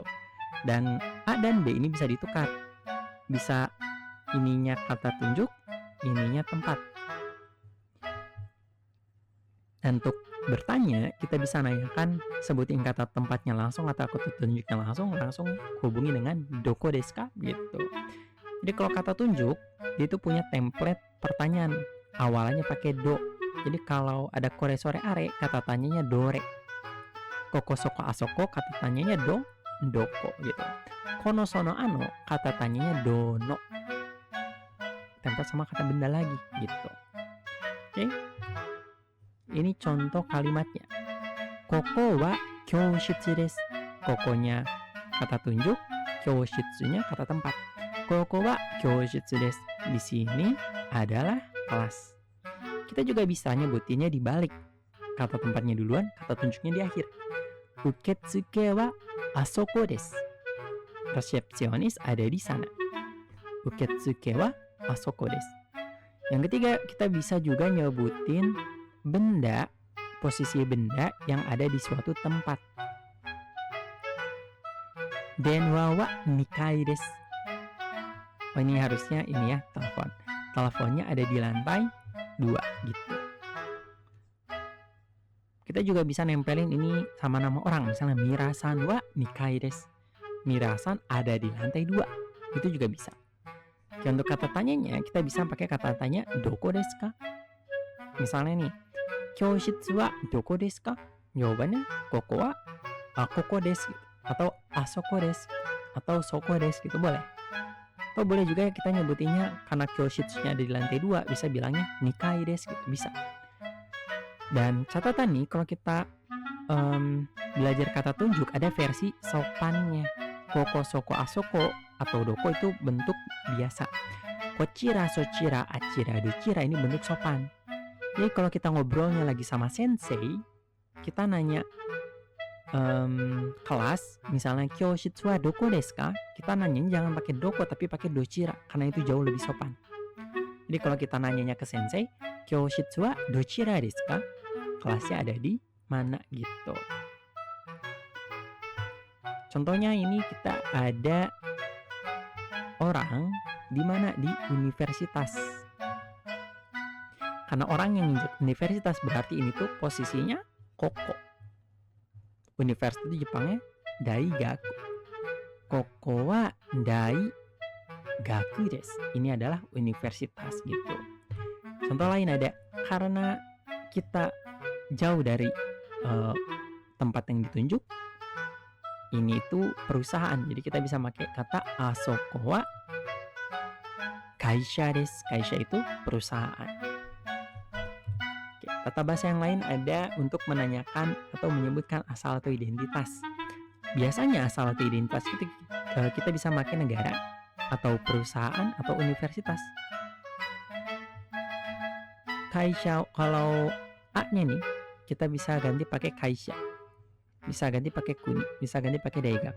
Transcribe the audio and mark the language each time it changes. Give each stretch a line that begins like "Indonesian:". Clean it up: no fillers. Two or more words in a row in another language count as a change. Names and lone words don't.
Indonesian: Dan A dan B ini bisa ditukar. Bisa ininya kata tunjuk, ininya tempat. Dan untuk bertanya, kita bisa nanyakan sebutin kata tempatnya langsung atau kata tunjuknya langsung hubungi dengan
Japanese: どこですか
Indonesian: gitu. Jadi kalau kata tunjuk, dia itu punya template pertanyaan. Awalnya pakai do. Jadi kalau ada
Japanese: これ それ あれ,
Indonesian: kata tanyanya dore.
Japanese: ここ そこ あそこ,
Indonesian: kata tanyanya doko gitu.
Japanese: この その あの,
Indonesian: kata tanyanya dono. Template sama kata benda lagi gitu. Oke. Ini contoh kalimatnya.
Japanese: ここは教室です.
Indonesian: Kokonya kata tunjuk, kyoshitsunya kata tempat.
Japanese: ここは教室です.
Indonesian: Di sini adalah kelas. Kita juga bisa nyebutinnya di balik. Kata tempatnya duluan, kata tunjuknya di akhir.
Japanese: 受付はあそこです.
Indonesian: Resepsionis ada di sana.
Japanese: 受付はあそこです.
Indonesian: Yang ketiga, kita bisa juga nyebutin benda, posisi benda yang ada di suatu tempat.
Japanese: 電話は二階です.
Indonesian: Oh, ini harusnya ini ya, telepon. Teleponnya ada di lantai 2 gitu. Kita juga bisa nempelin ini sama nama orang, misalnya
Japanese: ミラさんは二階です.
Indonesian: Mirasan ada di lantai 2. Itu juga bisa. Oke, untuk kata tanyanya kita bisa pakai kata tanya
Japanese: どこですか?
Indonesian: Misalnya nih,
Japanese: 教室はどこですか? Jawabannya ここはここです atau あそこです atau そこです
Indonesian: gitu boleh. Atau boleh juga kita nyebutinnya karena kyoshitsunya ada di lantai 2, bisa bilangnya
Japanese: 二階です
Indonesian: gitu, bisa. Dan catatan nih, kalau kita belajar kata tunjuk ada versi sopannya.
Japanese: ここ、そこ、あそこ
Indonesian: atau doko itu bentuk biasa.
Japanese: こちら、そちら、あちら、どちら
Indonesian: ini bentuk sopan. Jadi kalau kita ngobrolnya lagi sama sensei, kita nanya kelas, misalnya
Japanese: 教室はどこですか?
Indonesian: Kita nanyanya jangan pakai doko tapi pakai dochira karena itu jauh lebih sopan. Jadi kalau kita nanyanya ke sensei,
Japanese: 教室はどちらですか?
Indonesian: Kelasnya ada di mana gitu. Contohnya ini kita ada orang di mana di universitas. Karena orang yang universitas berarti ini tuh posisinya koko. Universitas itu Jepangnya daigaku.
Japanese: ここは大学です.
Indonesian: Ini adalah universitas gitu. Contoh lain ada, karena kita jauh dari tempat yang ditunjuk, ini itu perusahaan. Jadi kita bisa pakai kata
Japanese: あそこは会社です.
Indonesian: Kaisha itu perusahaan. Tata bahasa yang lain ada untuk menanyakan atau menyebutkan asal atau identitas. Biasanya asal atau identitas itu kita bisa pakai negara atau perusahaan atau universitas. Kaisha, kalau A-nya nih kita bisa ganti pakai kaisha, bisa ganti pakai kuni, bisa ganti pakai daigaku.